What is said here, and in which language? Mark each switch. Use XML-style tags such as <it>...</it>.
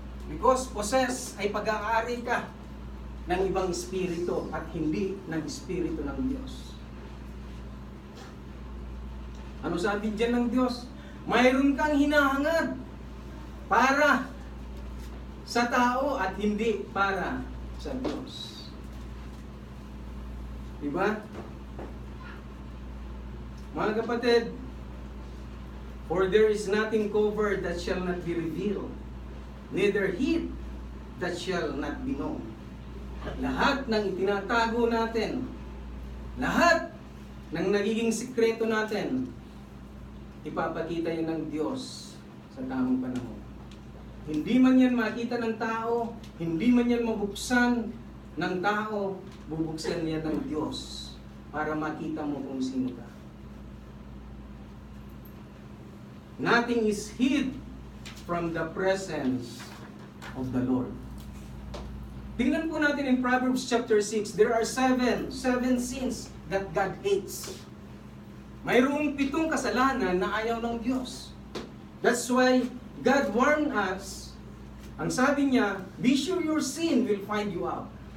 <en>Because possess</en> <tl>ay pag-aari ka ng ibang espiritu at hindi ng espiritu ng Diyos. Ano sabi dyan ng Diyos? Mayroon kang hinahangad para sa tao at hindi para sa Diyos. Diba? Mga kapatid,</tl> <en>for there is nothing covered that shall not be revealed, neither hid that shall not be known.</en> <tl>Lahat ng itinatago natin, lahat ng nagiging sikreto natin, ipapakita yan ng Diyos sa tamang panahon. Hindi man yan makita ng tao, hindi man yan mabuksan ng tao, bubuksan yan ng Diyos para makita mo kung sino ka.</tl> <en>Nothing is hid from the presence of the Lord.</en> <tl>Tingnan po natin</tl> <en>in Proverbs chapter 6, there are seven sins that God hates.</en> <tl>Mayroong 7 kasalanan na ayaw ng Diyos.</tl> <en>That's why God warned us.</en> <tl>Ang sabi niya,</tl> <en>be sure your sin will find you out.</en>